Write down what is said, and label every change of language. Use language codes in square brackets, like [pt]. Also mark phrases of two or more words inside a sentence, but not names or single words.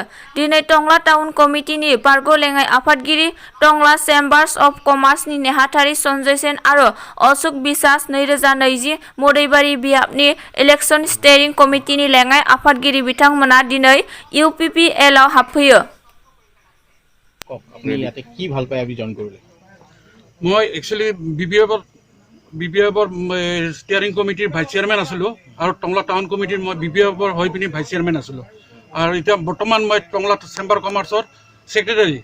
[brx] दिनै टंला टाउन कमिटिनि बारग' लेङाइ आफादगिरि टंला चेम्बार्स अफ कमार्सनि नेहाथारि सन्जय सेन आरो अशोक बिसास 2020 मदैबारि बियाबनि [en] election steering committee [brx] लेङाइ आफादगिरि बिथांमोना दिनै इउपिपिएलआव हाबफैयो। [as] আপুনি ইয়াতে কি ভাল পায় আপুনি জইন কৰিলে? মই একচুৱেলি বিপিএফৰ [en] steering committee vice chairman [as] আছিলোঁ আৰু টংলা টাউন কমিটিৰ মই বিপিএফৰ হৈ পিনি [en] vice chairman [as] আছিলোঁ আৰু এতিয়া বৰ্তমান মই টংলা চেম্বাৰ কমাৰ্চৰ ছেক্ৰেটাৰী।